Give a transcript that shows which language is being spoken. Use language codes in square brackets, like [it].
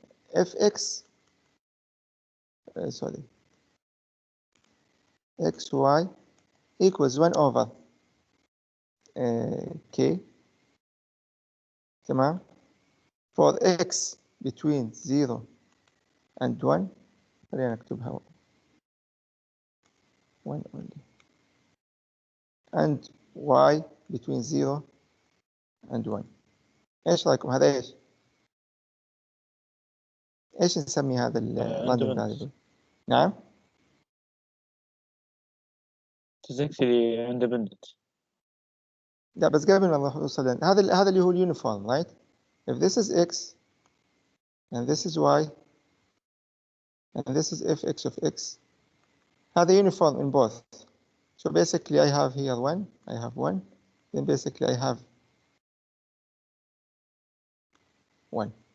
[en] fx sorry xy equals 1 over k, [ar] تمام, [en] for x between 0 and 1. [ar] خلينا نكتبها [en] 1 only, and y between 0 and 1. [ar] ايش رايكم هذا ايش؟ ايش نسمي هذا الرandom variable؟ نعم؟ [en] It is actually independent. [ar] لا بس قبل ما نوصل هذا اللي هو اليونيفورم, [en] right? If this is x and this is y and this is fx of x, [ar] هذا [en] uniform in both. So basically I have here 1, I have 1, then basically I have 1.